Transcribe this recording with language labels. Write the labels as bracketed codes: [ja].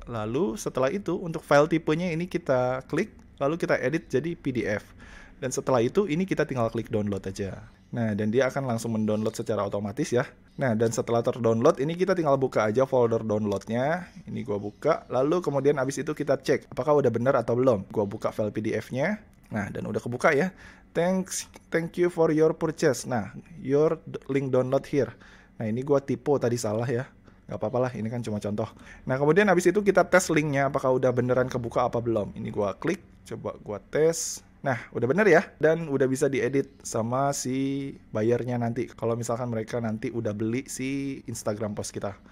[id] Lalu setelah itu untuk file tipenya ini kita klik, lalu kita edit jadi PDF. Dan setelah itu ini kita tinggal klik download aja. Nah, dan dia akan langsung mendownload secara otomatis ya. Nah, dan setelah terdownload, ini kita tinggal buka aja folder downloadnya. Ini gua buka, lalu kemudian abis itu kita cek apakah udah benar atau belum. Gua buka file PDF-nya. Nah, dan udah kebuka ya. [en] Thank you for your purchase. Nah, your link download here. [id] Nah, ini gua typo tadi salah ya. Gak apa-apa lah, ini kan cuma contoh. Nah, kemudian habis itu kita tes linknya apakah udah beneran kebuka apa belum. Ini gua klik, coba gua tes. Nah, udah bener ya, dan udah bisa diedit sama si bayarnya nanti. Kalau misalkan mereka nanti udah beli si Instagram post kita.